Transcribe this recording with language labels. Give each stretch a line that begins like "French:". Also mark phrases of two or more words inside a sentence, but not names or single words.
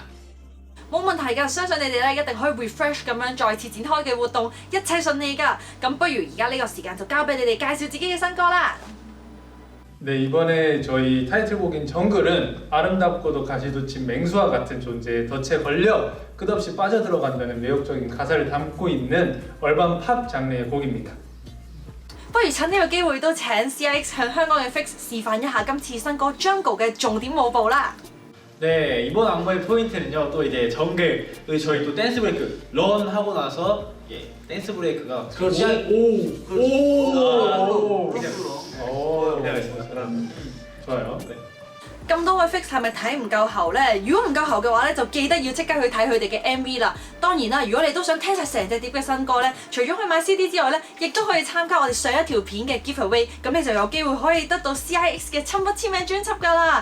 Cantonese: 冇問題㗎，相信你哋咧一定可以 refresh 咁樣再次展開嘅活動，一切順利㗎。咁不如而家呢個時間就交俾你哋介紹自己嘅新歌啦。
Korean: 네, 이번에 저희 타이틀곡인 정글은 아름답고도 가시돋친 맹수와 같은 존재에 덫에 걸려 끝없이 빠져들어간다는 매력적인 가사를 담고 있는 얼반 팝 장르의 곡입니다.
Cantonese: 不如趁呢個機會都請 CIX 向香港嘅 Fix 示範一下今次新歌 Jungle 嘅重點舞步啦。
Korean: 네, 이번 안무의 포인트는요. 또 이제 정글 저희 또 댄스 브레이크 런 하고 나서 댄스 브레이크가 그렇지. 좋아요. 네.
Cantonese: 咁多位 Fix 係咪睇唔夠喉呢？如果唔夠喉嘅話咧，就記得要即刻去睇佢哋嘅 MV 啦。當然啦，如果你都想聽晒成隻碟嘅新歌咧，除咗去買 CD 之外咧，亦都可以參加我哋上一條片嘅 giveaway， 咁你就有機會可以得到 CIX 嘅親筆簽名專輯㗎啦。